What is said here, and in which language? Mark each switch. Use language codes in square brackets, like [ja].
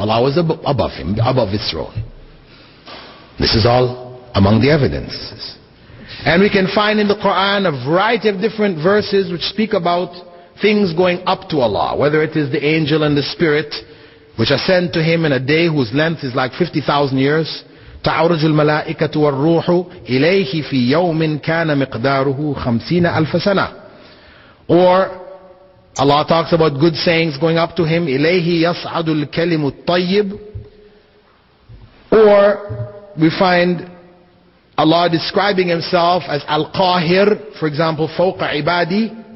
[en] Allah was above him, above His throne. This is all among the evidences. And we can find in the Quran a variety of different verses which speak about things going up to Allah, whether it is the angel and the spirit, which ascend to Him in a day whose length is like 50,000 years. [ar] تعرج الملائكة والروح إليه في يوم كان مقداره 50,000 سنة. [en] Or Allah talks about good sayings going up to Him. [ar] إليه يصعد الكلم الطيب. [en] Or we find Allah describing Himself as Al-Qahir, for example, [ar] فوق عبادي.